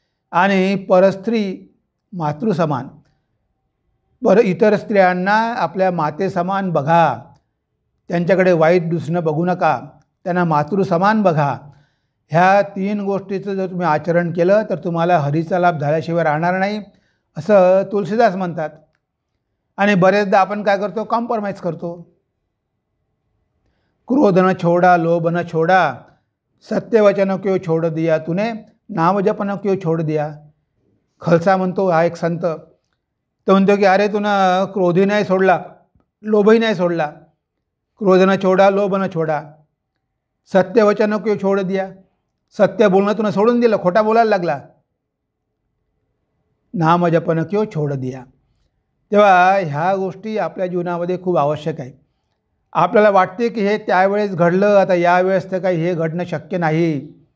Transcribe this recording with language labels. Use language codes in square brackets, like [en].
[mr] आणि परस्त्री मातृसमान, इतर स्त्रियांना आपल्या मातेसमान बघा, त्यांच्याकडे वाईट दृष्टीनं बघू नका, त्यांना मातृसमान बघा. ह्या 3 गोष्टीचं जर तुम्ही आचरण केलं तर तुम्हाला हरीचा लाभ झाल्याशिवाय राहणार नाही, असं तुलसीदास म्हणतात. आणि बरेचदा आपण काय करतो, कॉम्प्रोमाइज करतो. [hi] क्रोध न छोड़ा, लोभ न छोड़ा, सत्यवचन क्यों छोड़ दिया तूने, नामजपन क्यों छोड़ दिया. [mr] खलसा म्हणतो, हा एक संत, तो म्हणतो की अरे तुनं क्रोधही नाही सोडला, लोभही नाही सोडला. [hi] क्रोध न छोड़ा, लोभ न छोड़ा, सत्यवचन क्यों छोड़ दिया. [mr] सत्य बोलणं तुनं सोडून दिलं, खोटा बोलायला लागला. [hi] नामजपन क्यों छोड़ दिया. [mr] तेव्हा ह्या गोष्टी आपल्या जीवनामध्ये खूप आवश्यक आहे. आपल्याला वाटते की हे त्यावेळेस घडलं, आता यावेळेस तर काही हे घडणं शक्य नाही.